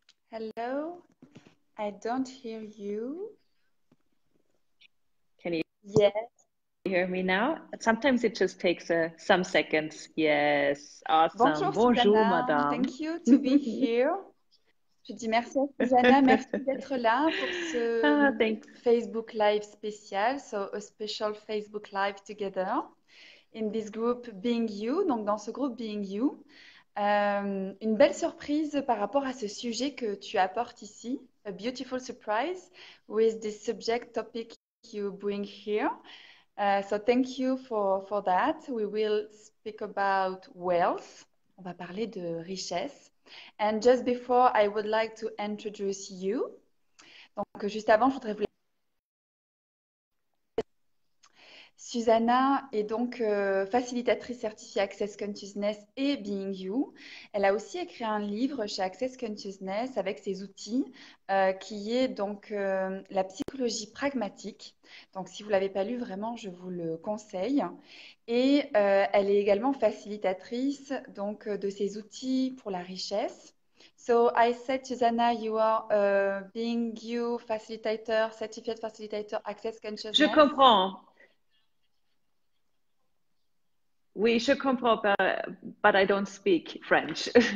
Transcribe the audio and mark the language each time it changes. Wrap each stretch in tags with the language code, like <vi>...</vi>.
<en>Hello, I don't hear you. Can you Yes. hear me now? Sometimes it just takes some seconds. Yes, awesome.</en> <fr>Bonjour Bonjour,</fr> <en>Susanna,</en> <fr>madame.</fr> <en>thank you to be here.</en> <fr>Je dis merci à Susanna, merci d'être là pour ce</fr> <en>Thanks. Facebook Live spécial, so a special Facebook Live together in this group Being You,</en> <fr>donc dans ce groupe Being You. Une belle surprise par rapport à ce sujet que tu apportes ici,</fr> <en>a beautiful surprise with this subject topic you bring here. So thank you for that. We will speak about wealth.</en> <fr>On va parler de richesse.</fr> <en>And just before, I would like to introduce you.</en> <fr>Donc, juste avant, je voudrais vous Susanna est donc facilitatrice certifiée Access Consciousness et Being You. Elle a aussi écrit un livre chez Access Consciousness avec ses outils qui est donc la psychologie pragmatique. Donc si vous ne l'avez pas lu, vraiment, je vous le conseille. Et elle est également facilitatrice donc, de ces outils pour la richesse.</fr> <en>So I said, Susanna, you are Being You facilitator, certified facilitator, Access</en> <fr>Je</fr> <en>Consciousness.</en> <fr>comprends. Oui, je comprends,</fr> <en>but I don't speak French.</en>